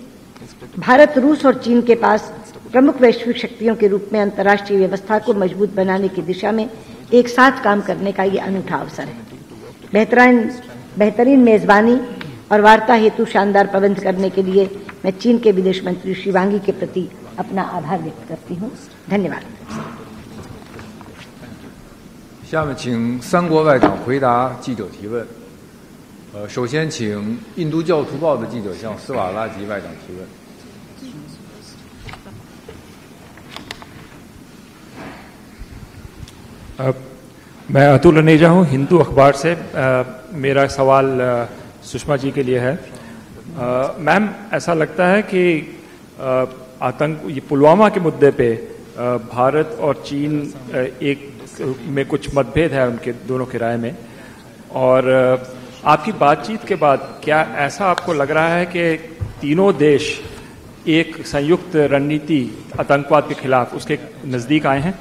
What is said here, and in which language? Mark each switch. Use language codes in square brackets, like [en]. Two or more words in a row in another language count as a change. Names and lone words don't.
[hi] भारत, रूस और चीन के पास प्रमुख वैश्विक शक्तियों के रूप में अंतर्राष्ट्रीय व्यवस्था को मजबूत बनाने की दिशा में एक साथ काम करने का ये अनूठा अवसर है। बेहतरीन मेजबानी और वार्ता हेतु शानदार प्रबंध करने के लिए मैं चीन के विदेश मंत्री श्री वांगी के प्रति अपना आभार व्यक्त करती हूँ। धन्यवाद। [zh] 下面请三国外长回答记者提问。首先请印度教徒报的记者向斯瓦拉吉外长提问。 [hi] मैं अतुल अनेजा हूँ, हिंदू अखबार से। मेरा सवाल सुषमा जी के लिए है। मैम, ऐसा लगता है कि ये पुलवामा के मुद्दे पे भारत और चीन एक में कुछ मतभेद है उनके दोनों की राय में, और आपकी बातचीत के बाद क्या ऐसा आपको लग रहा है कि तीनों देश एक संयुक्त रणनीति आतंकवाद के खिलाफ उसके नजदीक आए हैं?